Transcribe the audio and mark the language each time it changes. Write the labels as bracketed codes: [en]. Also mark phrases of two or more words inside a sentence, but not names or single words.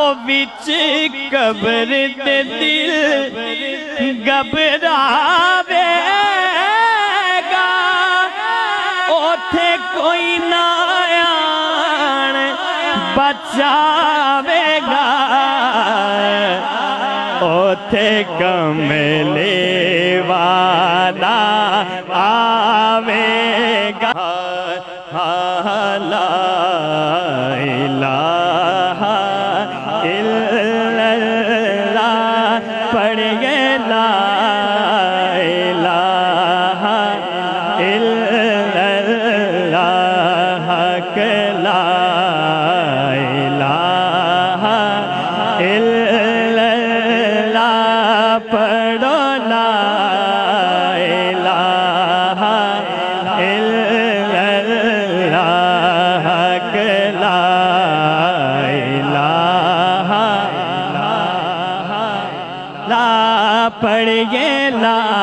[pa] وچ قبر دے دل گھبراوے گا اوتھے کوئی نہ آن بچاوے گا اوتھے کملی والا آوے گا لا [ar] إله إلا الله پڑھیے لا إله إلا الله کے لا إله إلا الله پڑھو لا إله إلا الله کے لا إله لا پڑھیے لا